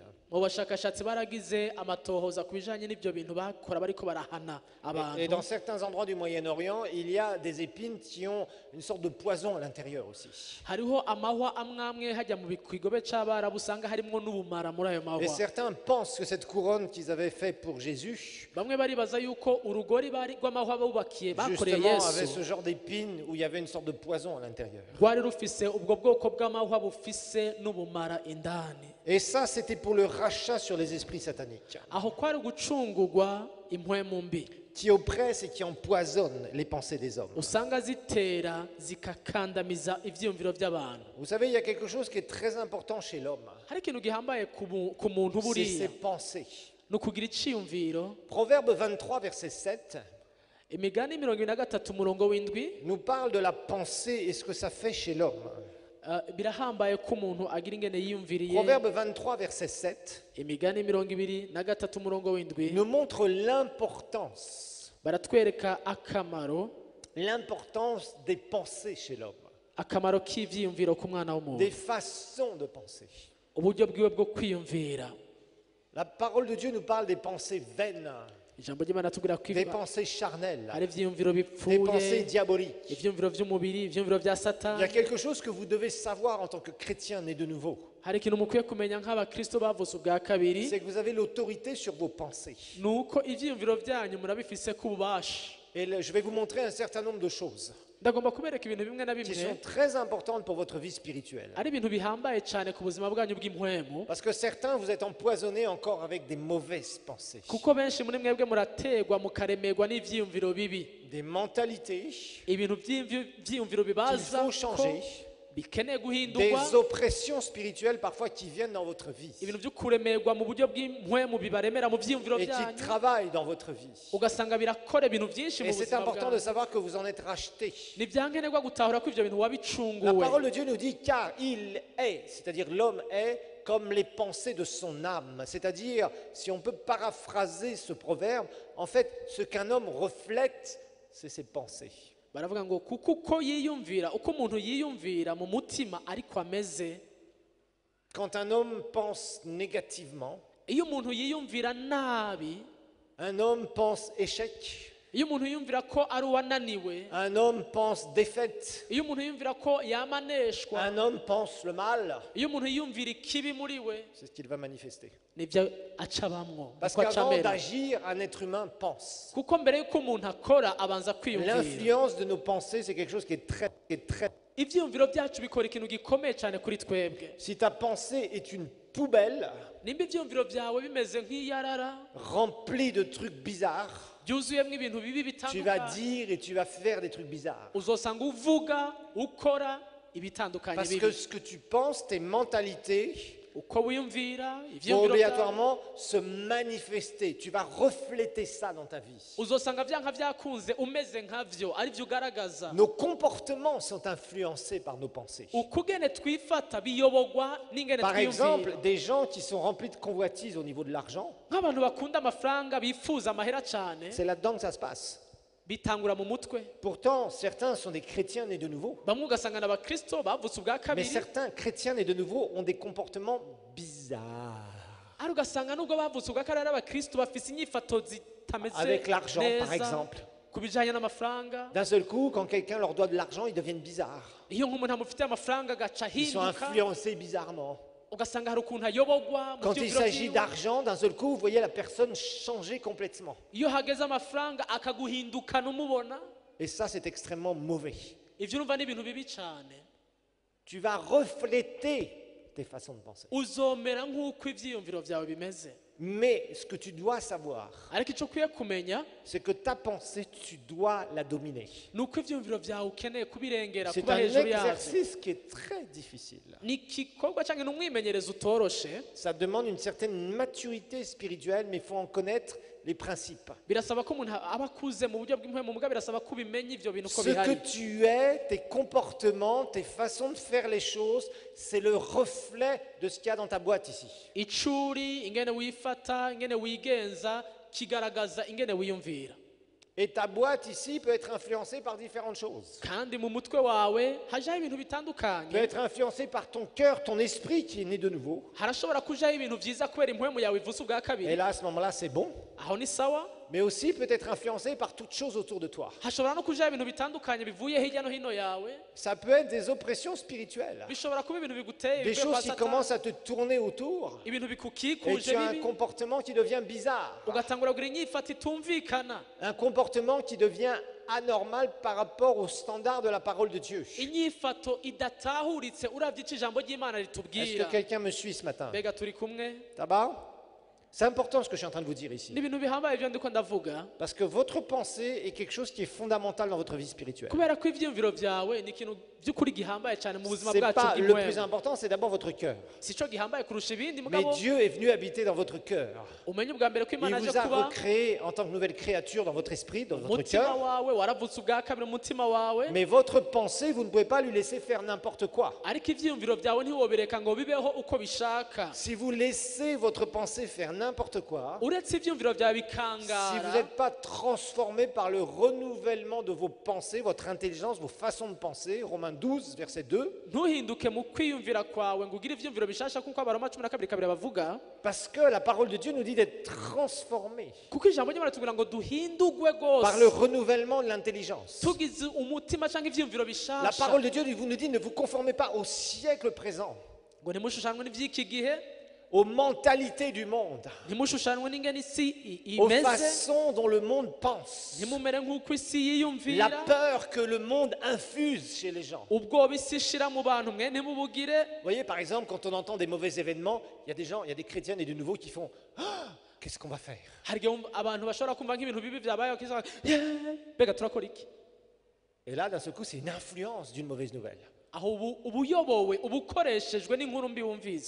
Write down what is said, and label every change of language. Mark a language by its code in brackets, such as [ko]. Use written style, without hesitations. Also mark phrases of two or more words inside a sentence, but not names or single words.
[rn] mu bashakashatsi baragize amatohoza ku bijanye n'ibyo bintu bakora bariko barahana abantu [fr] Et dans certains endroits du Moyen-Orient, il y a des épines qui ont une sorte de poison à l'intérieur aussi. [rn] hariho amahwa amwamwe hajya mu kigobe c'abarabu usanga harimwo n'ubumara muri ayo [fr] Et [rn] mahwa [fr] certains pensent que cette couronne couronne qu'ils avaient fait pour Jésus, [rn] bamwe baribaza yuko urugori rw'amahwa bubakiye bakoreye [fr] justement, avait [rn] yesu [fr] ce genre d'épines où il y avait une sorte de poison à l'intérieur. [rn] rwari rufise ubwo bwoko bw'amahwa bufise n'ubumara indani. [fr] Et ça, c'était pour le rachat sur les esprits sataniques, [rn] aho kwari gucungurwa impwemu mbi [fr] qui oppressent et qui empoisonnent les pensées des hommes. [rn] usanga zitera zikakandamiza ivyiyumviro by'abantu. [fr] Vous savez, il y a quelque chose qui est très important chez l'homme, [rn] hari ikintu gihambaye ku muntu [fr] c'est [rn] buriya [fr] ses pensées. [rn] ni ukugira iciyumviro. [fr] Proverbe 23, verset 7, [rn] imigani 23 umurongo w'indwi [fr] nous parle de la pensée et ce que ça fait chez l'homme. [rn] birahambaye ko umuntu agira ingene yiyumviriye. [fr] Proverbe 23, verset 7, [rn] imigani 23 umurongo w'indwi [fr] nous montre l'importance [rn] baratwereka akamaro [fr] des pensées chez l'homme, [rn] akamaro k'ivyiyumviro ku mwana [fr] des [rn] w'umuntu, [fr] façons de penser. [rn] uburyo bwiwe bwo kwiyumvira. [fr] La parole de Dieu nous parle des pensées vaines, [rn] ijambo ry'Imana tubwira ko [fr] des pensées charnelles, [rn] hari ivyiyumviro [fr] des pensées [rn] bipfuye, [fr] diaboliques. [rn] ivyiyumviro vy'umubiri, ivyiyumviro vya [fr] Il y a [rn] satani. [fr] quelque chose que vous devez savoir en tant que chrétien né de nouveau, [rn] hari ikintu mukwiye kumenya nk'abakristo bavutse ubwa kabiri, [fr] c'est que vous avez l'autorité sur vos pensées. [rn] ni uko ivyiyumviro vyanyu murabifise ku bubasha. [fr] Et je vais vous montrer un certain nombre de choses [rn] ndagomba kubereka ibintu bimwe na [fr] qui [rn] bimwe [fr] sont très importantes pour votre vie spirituelle. [rn] ari ibintu bihambaye cyane ku buzima bwanyu bw'impwemu, [fr] Parce que certains, vous êtes empoisonnés encore avec des mauvaises pensées, [rn] kuko benshi muri mwebwe murategwa mukaremerwa n'ivyiyumviro bibi, [fr] des mentalités [rn] ibintu vy'iyumviro [fr] qu'il [rn] bibaza [fr] faut [rn] ko [fr] changer, [rn] bikeneye guhindurwa, [fr] des oppressions spirituelles parfois qui viennent dans votre vie [rn] ibintu byo kuremerwa mu buryo bw'impwemu bibaremera mu vyiyumviro [fr] et qui [rn] byanyu, [fr] travaillent dans votre vie. [rn] ugasanga birakora ibintu byinshi mu [fr] Et c'est [rn] buzima [fr] important de [rn] bwanyu. [fr] savoir que vous en êtes rachetés. [rn] ni byankenerwa gutahura ko ivyo bintu [fr] La [rn] wabicunguwe. [fr] parole de Dieu nous dit car il est, c'est-à-dire l'homme est comme les pensées de son âme. C'est-à-dire, si on peut paraphraser ce proverbe, en fait, ce qu'un homme reflète, c'est ses pensées. [rn] baravuga ngo kuko uko yiyumvira, uko umuntu yiyumvira mu mutima ariko ameze. [fr] Quand un homme pense négativement, [rn] iyo umuntu yiyumvira nabi, [fr] un homme pense échec, [rn] iyo umuntu yiyumvira ko ari uwananiwe, [fr] un homme pense défaite, [rn] iyo umuntu yiyumvira ko yamaneshwa, [fr] un homme pense le mal, [rn] iyo umuntu yiyumvira ikibi muri we, [fr] c'est ce qu'il va manifester. [rn] nibyo acabamwo, [fr] Parce [rn] niko [fr] qu'avant [rn] acamera. [fr] d'agir, un être humain pense. [rn] kuko mbere y'uko umuntu akora abanza kwiyumvira. [fr] L'influence de nos pensées, c'est quelque chose qui est très... [rn] ivyiyumviro byacu bikora ikintu gikomeye cyane kuri twebwe. [fr] Si ta pensée est une poubelle [rn] nimba ivyiyumviro byawe bimeze nk'iyarara [fr] remplie de trucs bizarres, [rn] byuzuyemo ibintu bibi [fr] tu vas [rn] bitandukanye, [fr] dire et tu vas faire des trucs bizarres. [rn] uzosanga uvuga ukora ibitandukanye [fr] Parce [rn] bibi. [fr] que ce que tu penses, tes mentalités, [rn] uko wiyumvira [fr] vont [rn] ivyiyumviro byawe [fr] obligatoirement se manifester. Tu vas refléter ça dans ta vie. [rn] uzosanga vyanka vyakunze umeze nkavyo ari vyo ugaragaza. [fr] Nos comportements sont influencés par nos pensées. [rn] ukugene twifata biyobogwa n'ingene [fr] Par exemple, [rn] twiyumvira. [fr] des gens qui sont remplis de convoitises au niveau de l'argent, [rn] nk'abantu bakunda amafaranga bifuza amahera cyane, [fr] c'est là-dedans que ça se passe. [rn] bitangura mu mutwe. [fr] Pourtant, certains sont des chrétiens nés de nouveau. [rn] bamwe ugasanga n'abakristo bavutse ubwa [fr] Mais [rn] kabiri, [fr] certains chrétiens nés de nouveau ont des comportements bizarres. [rn] ari ugasanga nubwo bavutse ubwa kabiri ari abakristo bafise inyifato zitameze [fr] Avec l'argent, par [rn] neza [fr] exemple. [rn] ku bijanye n'amafaranga. [fr] D'un seul coup, quand quelqu'un leur doit de l'argent, ils deviennent bizarres. [rn] iyo nk'umuntu amufitiye amafaranga agaca [fr] Ils sont [rn] ahinduka, [fr] influencés bizarrement. [rn] ugasanga hari ukuntu ayobogwa mu [fr] Quand il [rn] vyiyumviro [fr] s'agit [rn] vyiwe. [fr] d'argent, d'un seul coup, vous voyez la personne changer complètement. [rn] iyo hageze amafaranga akaguhindukana umubona, [fr] Et ça, c'est extrêmement mauvais. [rn] ivyo urumva ni ibintu bibi cyane. [fr] Tu vas refléter tes façons de penser. [rn] uzomera nk'uko ivyiyumviro vyawe bimeze. [fr] Mais ce que tu dois savoir, [rn] ariko icyo ukwiye kumenya [fr] c'est que ta pensée, tu dois la dominer. [rn] ni uko ivyiyumviro vyawe ukeneye kubirengera, [fr] C'est [rn] kuba [fr] un [rn] hejuru yavyo. [fr] exercice qui est très difficile. [rn] ni igikorwa cyangwa ni umwimenyerezo utoroshe. [fr] Ça demande une certaine maturité spirituelle, mais il faut en connaître les principes. [rn] birasaba ko umuntu aba akuze mu buryo bw'impwemu, muga birasaba ko ubimenya ivyo bintu ko [fr] Ce que [rn] bihari. [fr] tu es, tes comportements, tes façons de faire les choses, c'est le reflet de ce qu'il y a dans ta boîte ici. [rn] icuri, ingene wifata, ingene wigenza, kigaragaza ingene wiyumvira. [fr] Et ta boîte ici peut être influencée par différentes choses. [rn] kandi mu mutwe wawe hajaho ibintu [fr] Peut [rn] bitandukanye. [fr] être influencée par ton cœur, ton esprit qui est né de nouveau. [rn] harashobora kujaho ibintu vyiza kubera impwemu yawe ivutse ubwa [fr] Et [rn] kabiri, [fr] là, à ce moment-là, c'est bon. [rn] aho ni sawa. [fr] mais aussi peut être influencé par toutes choses autour de toi. [rn] hashobora no kuja ibintu bitandukanye bivuye hirya no hino yawe, [fr] Ça peut être des oppressions spirituelles, [rn] bishobora kuba ibintu biguteye [fr] des [rn] bivuye [fr] choses [rn] kwa [fr] qui [rn] Satani, [fr] commencent à te tourner autour [rn] ibintu [fr] et [rn] bikukikuje [fr] tu as un [rn] bibi, [fr] comportement qui devient bizarre, [rn] ugatangura kugira inyifato itumvikana, [fr] un comportement qui devient anormal par rapport aux standards de la parole de Dieu. [rn] inyifato idatahuritse uravye ico ijambo ry'Imana [fr] Est-ce que [rn] ritubwira. [fr] quelqu'un me suit ce matin? [rn] Mbega turi kumwe? [fr] Ça va? C'est important ce que je suis en train de vous dire ici. [rn] Ni ibintu bihambaye ivyo ndiko ndavuga, [fr] Parce que votre pensée est quelque chose qui est fondamental dans votre vie spirituelle. [rn] kubera ko ivyiyumviro vyawe ni ikintu vy'ukuri gihambaye cyane mu buzima [fr] C'est [rn] bwacu [fr] pas le plus [rn] bw'imwema. [fr] important, c'est d'abord votre cœur. [rn] Sico gihambaye kurusha ibindi, [fr] Mais [rn] mugabo [fr] Dieu est venu habiter dans votre cœur. [rn] umenye ubwa mbere ko [fr] Il [rn] Imana aje [fr] vous a [rn] kuba [fr] recréé en tant que nouvelle créature dans votre esprit, dans votre [rn] umutima [fr] cœur. [rn] wawe, waravutse ubwa kabiri mu mutima wawe, [fr] Mais votre pensée, vous ne pouvez pas lui laisser faire n'importe quoi. [rn] ariko ivyiyumviro vyawe ntiwobireka ngo bibeho uko bishaka. [fr] Si vous laissez votre pensée faire n'importe quoi, [rn] Uretse ivyiyumviro vyawe [fr] si vous [rn] bikangara, [fr] n'êtes pas transformé par le renouvellement de vos pensées, votre intelligence, vos façons de penser, Romains 12, verset 2, [rn] ntuhinduke mu kwiyumvira kwawe ngo ugire ivyiyumviro bishasha kuko abaroma 12 bavuga, [fr] parce que la parole de Dieu nous dit d'être transformé [rn] kuko ijambo ry'Imana tubwira ngo duhindurwe [fr] par le [rn] gose [fr] renouvellement de l'intelligence. [rn] tugize umutima cyangwa ivyiyumviro [fr] La [rn] bishasha, [fr] parole de Dieu nous dit ne vous conformez pas au siècle présent, [rn] ngo ntimushushanwe n'ivy'iki gihe, [fr] aux mentalités du monde, [rn] ntimushushanwe n'ingene isi [fr] aux [rn] imeze, [fr] façons dont le monde pense, [rn] ntimumere nk'uko isi [fr] la [rn] yiyumvira, [fr] peur que le monde infuse chez les gens. [rn] ubwoba isi ishira mu bantu mwe ntimubugire. [fr] Vous voyez, par exemple, quand on entend des mauvais événements, il y a des gens, il y a des chrétiens et de nouveaux qui font ah, qu'est-ce qu'on va faire? [rn] Hari igihe abantu bashobora kumva nk'ibintu bibi vyabaye bakiza mbega turakora iki, [fr] Et là, d'un seul coup, c'est une influence d'une mauvaise nouvelle. [rn] aho ubu uyobowe uba ukoreshejwe n'inkuru mbi wumvise.